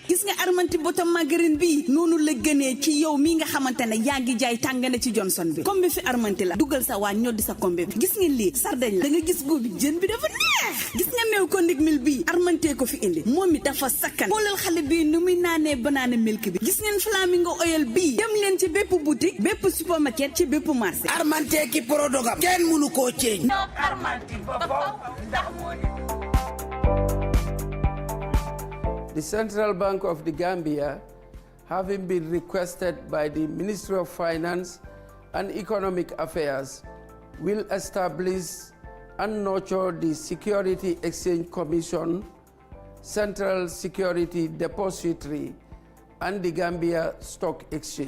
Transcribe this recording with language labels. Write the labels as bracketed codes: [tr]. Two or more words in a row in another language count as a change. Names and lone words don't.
[wo] gis nga Armanti bota margarine bii noonu la gënee ci yow mi nga xamante ne yaa ngi jaay tàngane ci Johnson bi kombi fi Armanti la dugal sa waa ñoddi sa kombi bi gis ngeen lii sardañ la da nga gis góobi jën bi dafa neex gis nga meew ko ndig mil bii Armanti ko fi indi moom mi dafa sakkan xoolal xale bii nu muy naanee [en] banana milk [wo] bi gis ngeen flamingo oil bii dem leen ci bépp boutique bépp supermarket ci bépp marché Armanti ki prodogam kenn mënu koo ceeñ [en] The Central Bank of the Gambia, having been requested by the Ministry of Finance and Economic Affairs, will establish and nurture the Security Exchange Commission, Central Security Depository, and the Gambia Stock Exchange.